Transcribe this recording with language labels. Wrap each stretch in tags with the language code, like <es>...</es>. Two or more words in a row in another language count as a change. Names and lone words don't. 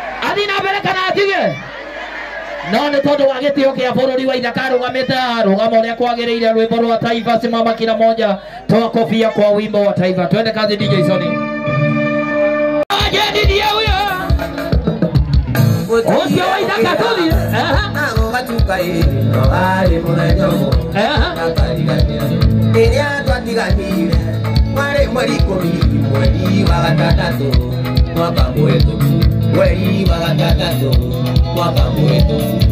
<ki>Athi na mbere kana atige? No nĩ tondũ wa gĩtĩo kĩa bũrũri wa Ithaka arũgamĩte haha, rũgama ũrĩa kwagĩrĩire, rwĩmbo rwa Taifa,</ki> <sw>simama kila moja, toa kofia kwa wimbo wa Taifa. Twende kazi, D J Sony. Aje D J huyo?</sw> <ki>Ucio wa Ithaka, tuthi. Aha. Kaĩ, no warĩ mũthenya ũmwe, Aha. na twatiganire. Rĩrĩa twatiganire, warĩ mweri ikũmi, mweri wa gatandatũ, mwaka mũhĩtũku. Mweri wa gatandatũ, mwaka mũhĩtũku.</ki>